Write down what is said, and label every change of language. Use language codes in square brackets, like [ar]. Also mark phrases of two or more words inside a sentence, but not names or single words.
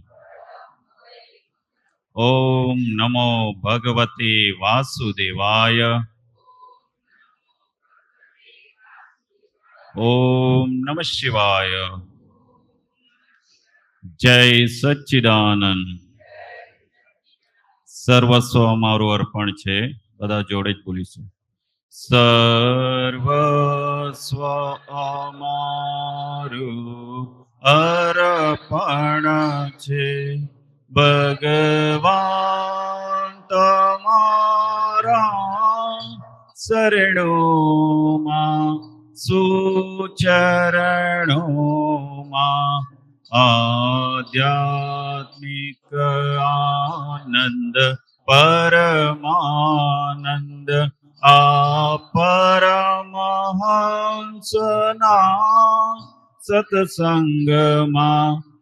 [sa] ओम नमो भगवते वासुदेवाय। ओम नमः शिवाय। जय सच्चिदानंद। [gu] સર્વસ્વ અમારું અર્પણ છે, બધા જોડે જ બોલીશું. સર્વસ્વ અમારું અર્પણ છે, ભગવાન તમારા શરણોમાં સુચરણોમાં આધ્યાત્મિક આનંદ પરમાનંદ આ પરમહંસના સત્સંગમાં